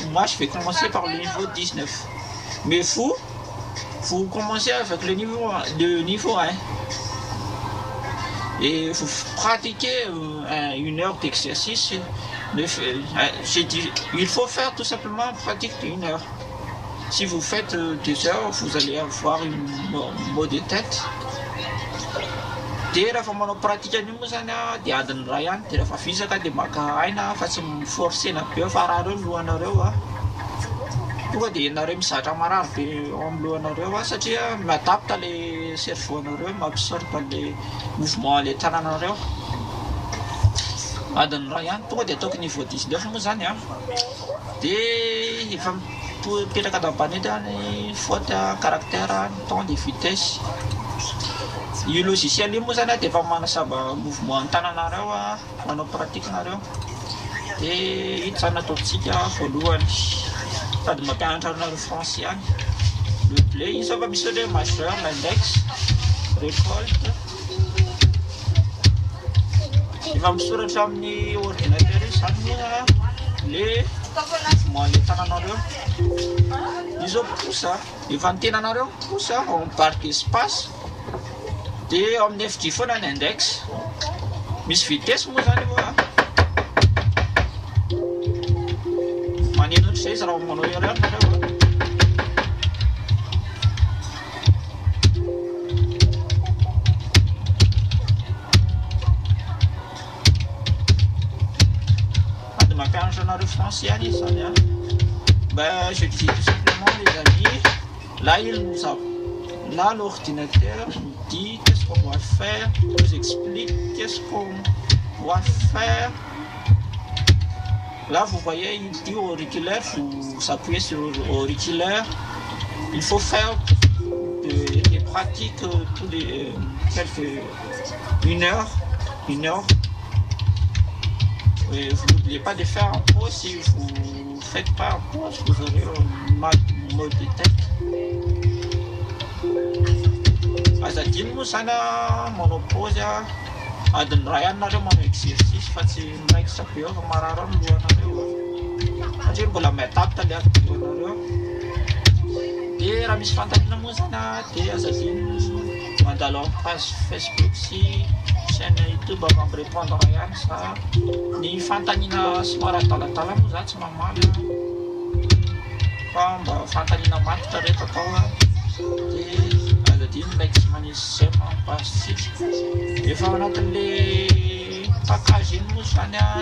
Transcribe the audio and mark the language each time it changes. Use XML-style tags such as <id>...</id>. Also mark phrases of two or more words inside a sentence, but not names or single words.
<fr>Moi, je vais commencer par le niveau 19. Mais vous commencez avec le niveau 1. Et vous pratiquez 1 heure d'exercice. Il faut faire tout simplement pratique d'1 heure. Si vous faites 2 heures, vous allez avoir une mot de tête.</fr> <mg>Dia rehefa manao pratika an'io moa zany dia adiny iray ihany dia rehefa fisaka dia maka aina fa tsy forcena be fa raha reo lohanareo tonga dia ianareo mizatra marary be ao amin'ny lohanareo satria miadapta le cerveau-nareo mampisoritra le mouvement le tananareo. Adiny iray ihany tonga dia ataoko niveau 19 moa zany dia efa mipetraka dabanety ny</mg> <fr>faute caractère, temps de vitesse.</fr> <mg>Io logiciel io moa zany dia efa manasaba mouvement ny tananareo manao pratique nareo. Dia ito zany ataontsika voalohany sady mampianatra anareo français ihany. Le play izy efa misy hoe majeur, l'index, récolte. Efa misoratra amin'ny ordinateur zany le mouvement le tananareo. Izy poussa, efa ny tenanareo poussa</mg> <fr>en barre d'espace.</fr> <mg>Dia amin'ny FG foana ny index. Misy vitesse moa zany io maneno ohatr'izay izy raha manao erreur nareo ady mampianatra anareo français ihany izy zany</mg> <fr>je disais tout simplement les amis, là il nous a là l'ordinateur nous dit qu'est-ce qu'on doit faire, nous explique qu'est-ce qu'on doit faire. Là vous voyez il dit auriculaire, vous s'appuyez sur auriculaire. Il faut faire des pratiques tous les quelques une heure. Et vous n'oubliez pas de faire un pause. Si vous ne faites pas un pause, vous aurez un mot de tête.</fr> <mg>Azadiny moa zany manao pause adiny iray ihany nareo manao exercice fa tsy miraikitra be eo fa marary ao ny lohanareo satria mbola miadapta le alohanareo. Dia raha misy fantanina moa zany dia azadiny mandalo amin'ny page Facebook sy chaîne YouTube mba mirépondre ihany sa ny fantanina somary adaladala moa zany tsy mamaly fa mba fantanina matotra rehefa atao dia index manisy zay mampasitsika efa ao anatin'le package iny moa zany</mg>